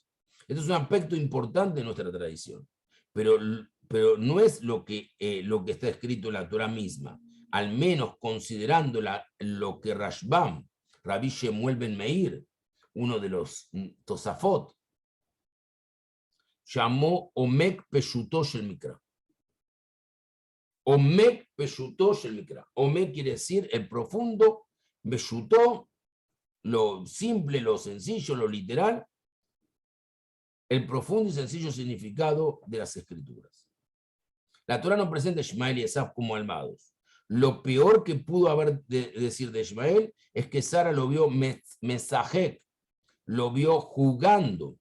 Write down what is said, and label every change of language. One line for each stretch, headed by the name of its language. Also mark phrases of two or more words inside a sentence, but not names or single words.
Spanish: Este es un aspecto importante de nuestra tradición, pero no es lo que está escrito en la Torah misma, al menos considerando lo que Rashbam, Rabbi Shemuel ben Meir, uno de los Tosafot, llamó
Hebrew: עומק פשוטו של מקרא. עומק פשוטו של מקרא.
Spanish: Omek quiere decir el profundo, Peshutó, lo simple, lo sencillo, lo literal, el profundo y sencillo significado de las escrituras. La Torah no presenta a Ismael y Esaf como malvados. Lo peor que pudo haber decir de Ismael es que Sara lo vio mesajek, lo vio jugando.